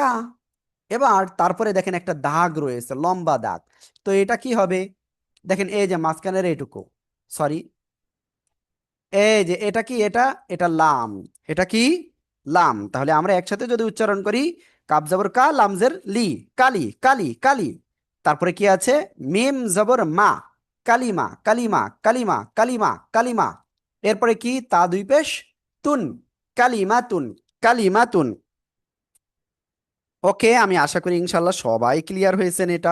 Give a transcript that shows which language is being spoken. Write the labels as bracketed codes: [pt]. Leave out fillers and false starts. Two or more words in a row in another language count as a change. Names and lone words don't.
[bn] এবার তারপরে দেখেন একটা দাগ রয়েছে, লম্বা দাগ, তো এটা কি হবে? দেখেন এই যে মাঝখানের এইটুকু, সরি, এই যে এটা কি, এটা এটা লাম, এটা কি লাম। তাহলে আমরা একসাথে যদি উচ্চারণ করি, কাফ জবর কা, লামজের লি, কালি কালি কালি। তারপরে কি আছে? মিম জবর মা, কালিমা কালিমা কালিমা কালিমা কালিমা। এরপরে কি? তা দুই পেশ তুন, কালিমা তুন কালিমা তুন। ওকে, আমি আশা করি ইনশাল্লাহ সবাই ক্লিয়ার হয়েছেন এটা।